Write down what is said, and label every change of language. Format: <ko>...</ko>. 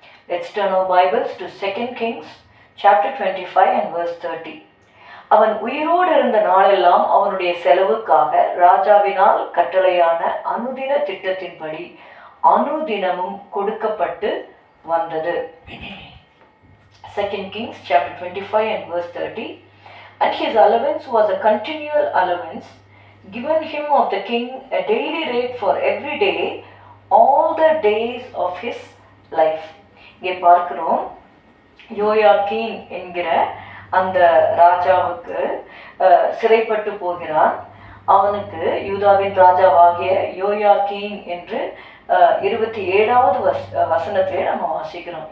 <en>Let's turn our Bibles to 2 Kings chapter 25 and verse 30.</en> <ta>அவன் உயிரோடு இருந்த நாளெல்லாம் அவனுடைய செலவுக்காக ராஜாவினால் கட்டளையான அனுதின திட்டத்தின்படி அனுதினமும் கொடுக்கப்பட்டு வந்தது.</ta> <en>2 Kings chapter 25 and verse 30. And his allowance was a continual allowance given him of the king, a daily rate for every day, all the days of his life.</en> <ta>இங்கே பார்க்கிறோம், யோயாக்கீன் என்கிற அந்த ராஜாவுக்கு சிறைப்பட்டு போகிறான். அவனுக்கு யூதாவின் ராஜாவாகிய யோயாக்கீன் என்று 27வது வசனத்திலே நம்ம வாசிக்கிறோம்.</ta>